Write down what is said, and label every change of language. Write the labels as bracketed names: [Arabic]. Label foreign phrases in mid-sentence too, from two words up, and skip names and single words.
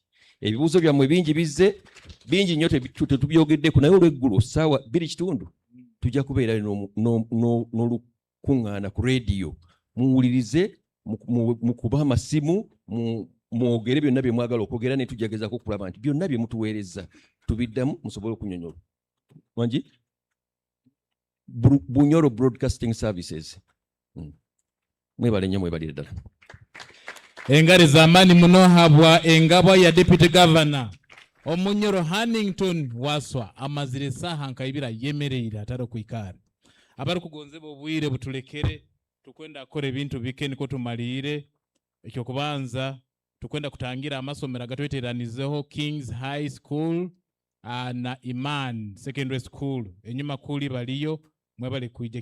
[Ganda] Ebibuuzo byammwe bingi bizze bingi nnyo tetubyogeddeko naye olw'eggulo ssaawa 2:30 tujja kubeera n'olukuŋŋaana ku rediyo muwulirize mukuba amasimu mwogere byonna bye mwagala okwogera ne tujagezaako okulaba nti byonna bye mutuweereza tubiddamu musobole okunyonnyola. [Nyoro] Wangi Bunyoro Broadcasting Services. [Ganda] Mwebale nnyo mwebalire ddala. [Nyoro] Engari z'amaanyi muno habwa engabo ya Deputy Governor Omunyoro Hannington Waswa amazire essaaha nkayibira yemereire atali okwikaara. Abali kugonzebwa obwire butulekere tukwenda kukola ebintu bike niko tumalire. Ekyokubanza tukwenda kutangira amasomero agatweteranizeho King's High School na Iman Secondary School enyuma kuli baliyo mwebale kuije.